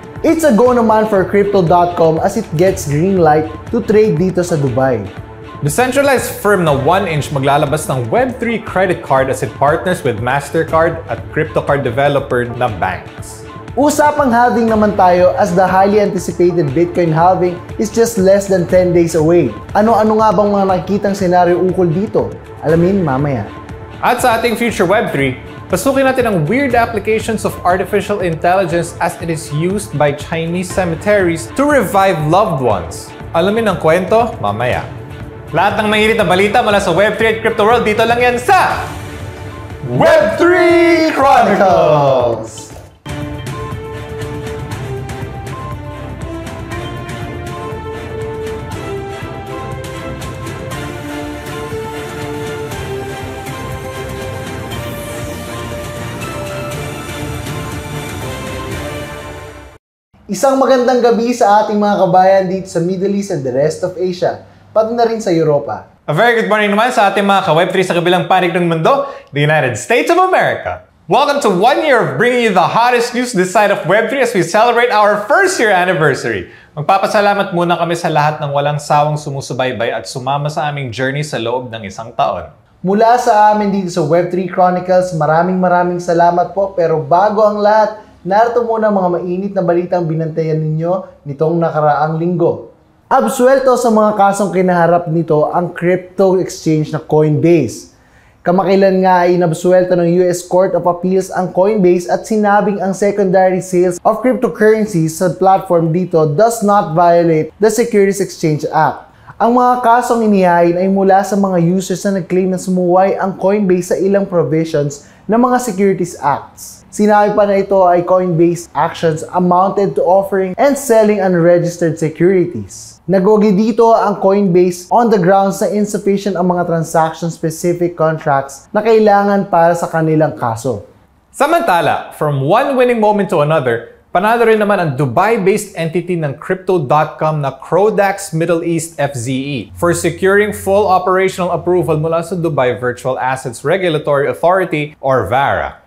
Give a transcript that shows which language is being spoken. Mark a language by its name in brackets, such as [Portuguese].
[English] It's a go naman for Crypto.com as it gets green light to trade [Filipino] dito sa [English] Dubai. Decentralized firm na 1inch [Filipino] maglalabas ng [English] Web3 credit card as it partners with MasterCard at crypto card developer na Banks. [Filipino] Usapang halving naman tayo [English] as the highly anticipated Bitcoin halving is just less than 10 days away. [Filipino] Ano-ano nga bang mga nakikitang senaryo ukol dito? Alamin mamaya. At sa ating [English] future Web3, [Filipino] pasukin natin ang [English] weird applications of artificial intelligence as it is used by Chinese cemeteries to revive loved ones. [Filipino] Alamin ang kwento mamaya. Lahat ng mainit na balita mula sa Web3 at Crypto World, dito lang yan sa Web3 Chronicles! Isang magandang gabi sa ating mga kabayan dito sa Middle East [English] and the rest of Asia, [Filipino] pati na rin sa Europa. [English] A very good morning [Filipino] naman sa ating mga ka-Web3 sa kabilang panig ng mundo, the United States of America. [English] Welcome to 1 year of bringing you the hottest news this side of Web3 as we celebrate our first year anniversary. [Filipino] Magpapasalamat muna kami sa lahat ng walang sawang sumusubaybay at sumama sa aming journey sa loob ng isang taon. Mula sa amin dito sa Web3 Chronicles, maraming salamat po. Pero bago ang lahat, narito muna mga mainit na balitang binantayan ninyo nitong nakaraang linggo. Absuelto sa mga kasong kinaharap nito ang crypto exchange na Coinbase. Kamakailan nga ay inabsuelto ng US Court of Appeals ang Coinbase at sinabing ang [English] secondary sales of cryptocurrencies [Filipino] sa platform dito [English] does not violate the Securities Exchange Act. [Filipino] Ang mga kasong inihain ay mula sa mga users na nag-claim na sumuway ang Coinbase sa ilang provisions ng mga Securities Acts. Sinabi pa na ito ay [English] Coinbase actions amounted to offering and selling unregistered securities. [Filipino] Nagwagi dito ang Coinbase [English] on the grounds [Filipino] na insufficient ang mga transaction-specific contracts na kailangan para sa kanilang kaso. Samantala, from one winning moment to another, panalo rin naman ang Dubai-based entity ng Crypto.com na Crodax Middle East FZE [English] for securing full operational approval [Filipino] mula sa Dubai Virtual Assets Regulatory Authority or VARA.